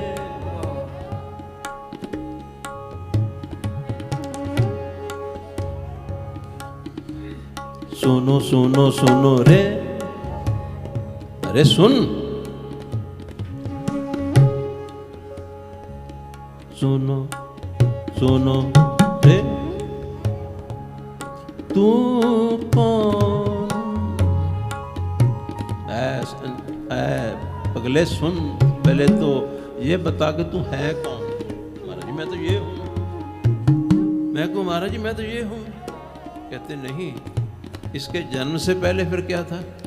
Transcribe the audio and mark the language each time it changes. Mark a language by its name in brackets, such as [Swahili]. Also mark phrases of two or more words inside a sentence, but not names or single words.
[Hindi] सुनो सुनो सुनो रे, अरे सुन, सुनो सुनो रे, तू कौन? पगले सुन, पहले तो ये बता कि तू है कौन। महाराज जी मैं तो ये हूं। मैं कहूं महाराज जी मैं तो ये हूं। कहते नहीं, इसके जन्म से पहले फिर क्या था?